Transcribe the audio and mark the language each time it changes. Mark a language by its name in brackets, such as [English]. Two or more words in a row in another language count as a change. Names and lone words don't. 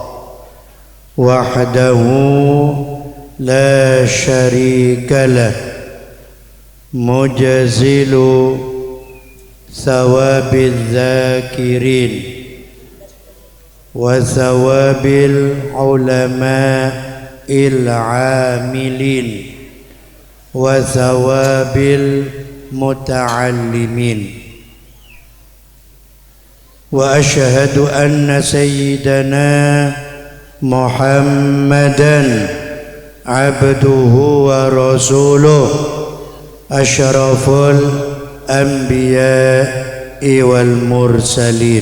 [Arabic] وحده لا شريك له مجزل ثواب الذاكرين وثواب العلماء العاملين وثواب المتعلمين. وأشهد أن سيدنا محمدا عبده ورسوله أشرف الأنبياء والمرسلين.